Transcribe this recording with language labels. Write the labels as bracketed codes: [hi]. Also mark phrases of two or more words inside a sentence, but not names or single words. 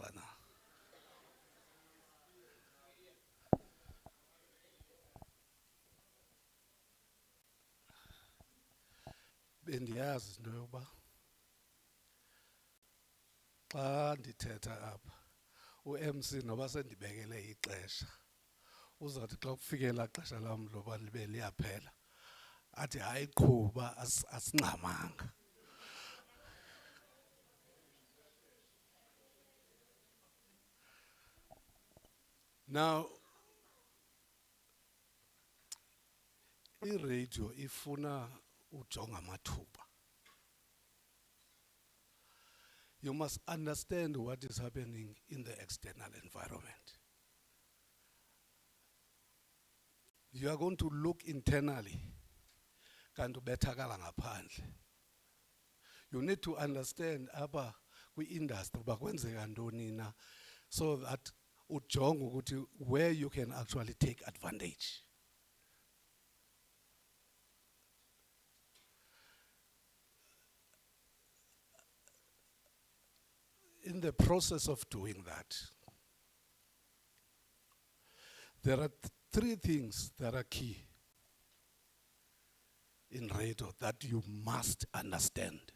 [xh] Bendiyazi into yokuba xa ndithetha apha uMC noba sendibekele ixesha uzathi xa kufikela ixesha lam loba libe liyaphela athi hayi qhuba asingxamanga. Now iradio ifuna ujonga amathuba. [en] You must understand what is happening in the external environment. You are going to look internally. [xh] Kanti ubethakala ngaphandle. [en] You need to understand [xh] apha kwi-industry uba kwenzeka ntoni na, [en] so that [xh] ujonge ukuthi [en] where you can actually take advantage. In the process of doing that, there are three things that are key in radio that you must understand.